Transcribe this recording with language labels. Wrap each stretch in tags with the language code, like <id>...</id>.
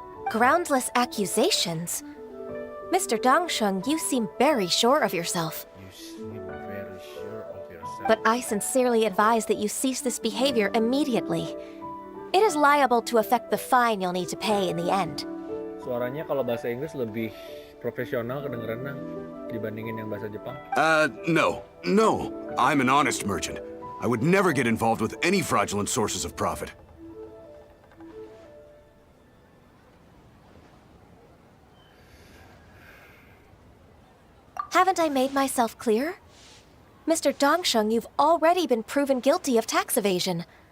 <en>Groundless accusations? Mr. Dongsheng, you seem very sure of yourself. You seem very sure of yourself. But I sincerely advise that you cease this behavior immediately. It is liable to affect the fine you'll need to pay in the end.</en> <id>Suaranya kalau bahasa Inggris lebih profesional kedengeran dibandingin yang bahasa Jepang.</id> <en>No. I'm an honest merchant. I would never get involved with any fraudulent sources of profit. Haven't I made myself clear? Mr. Dongsheng, you've already been proven guilty of tax evasion.</en>